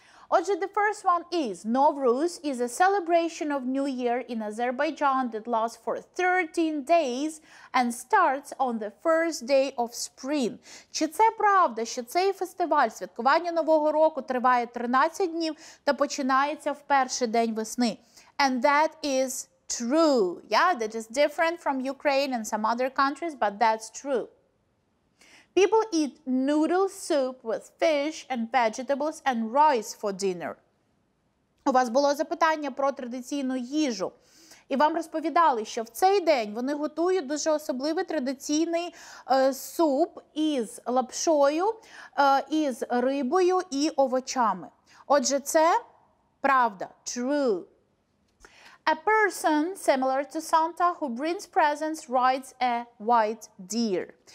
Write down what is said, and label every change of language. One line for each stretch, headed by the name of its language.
English: Отже, the first one is, Nowruz is a celebration of New Year in Azerbaijan that lasts for 13 days and starts on the first day of spring.
Ukrainian: Чи це правда, що цей фестиваль святкування Нового року триває 13 днів та починається в перший день весни?
English: And that is true. Yeah, that is different from Ukraine and some other countries, but that's true. People eat noodle soup with fish and vegetables and rice for dinner.
Ukrainian: У вас було запитання про традиційну їжу. І вам розповідали, що в цей день вони готують дуже особливий традиційний суп із лапшою, із рибою і овочами. Отже, це правда. True.
English: A person similar to Santa who brings presents rides a white deer.